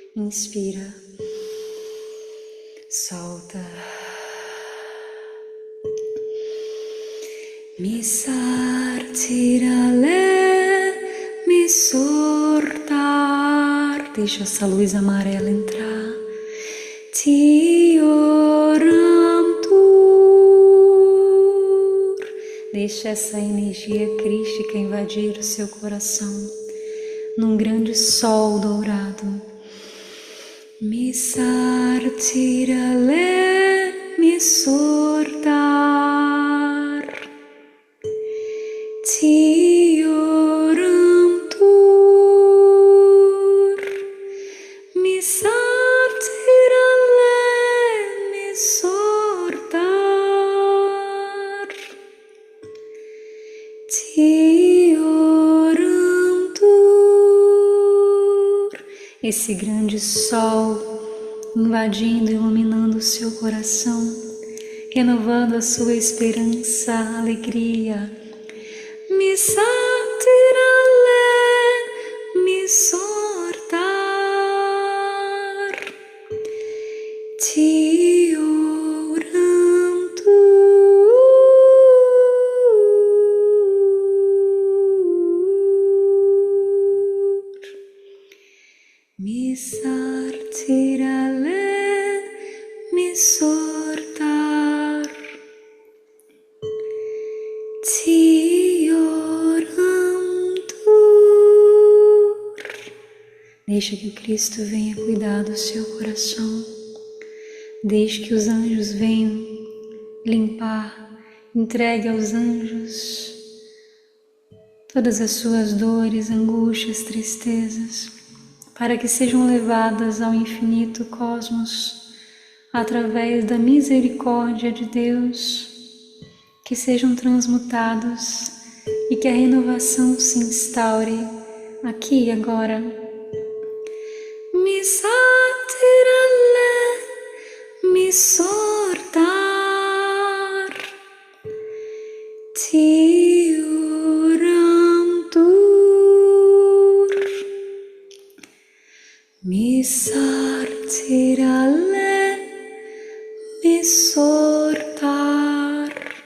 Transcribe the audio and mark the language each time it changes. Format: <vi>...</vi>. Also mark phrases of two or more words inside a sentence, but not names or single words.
<pt>Inspira. Solta. Mi sartirale, mi sortar. Deixa essa luz amarela entrar. Ti orantur. Deixa essa energia crística invadir o seu coração num grande sol dourado. Mi sartirale, mi sortar. Ti orantur. Mi sartirale, mi sortar. Ti orantur. Esse grande sol invadindo e iluminando o seu coração, renovando a sua esperança, alegria. Mi sartirale, mi sortar. Ti orantur. Mi sartirale, mi sortar. Ti orantur. Deixa que o Cristo venha cuidar do seu coração. Deixe que os anjos venham limpar. Entregue aos anjos todas as suas dores, angústias, tristezas, para que sejam levadas ao infinito cosmos, através da misericórdia de Deus, que sejam transmutados e que a renovação se instaure aqui e agora. Mi sartirale, mi sortar. Ti orantur. Mi sartirale, mi sortar.</pt>